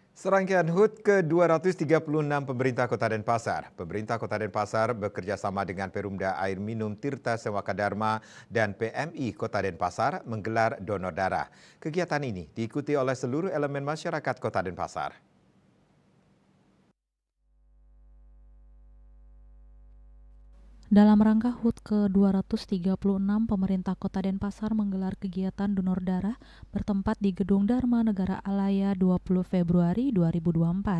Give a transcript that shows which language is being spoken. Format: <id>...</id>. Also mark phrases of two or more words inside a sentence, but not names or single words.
<id>Serangkaian HUT ke-236 Pemerintah Kota Denpasar. Pemerintah Kota Denpasar bekerja sama dengan Perumda Air Minum Tirta Sewaka Dharma dan PMI Kota Denpasar menggelar donor darah. Kegiatan ini diikuti oleh seluruh elemen masyarakat Kota Denpasar. Dalam rangka HUT ke-236, pemerintah Kota Denpasar menggelar kegiatan donor darah bertempat di Gedung Dharma Negara Alaya 20 Februari 2024.</id>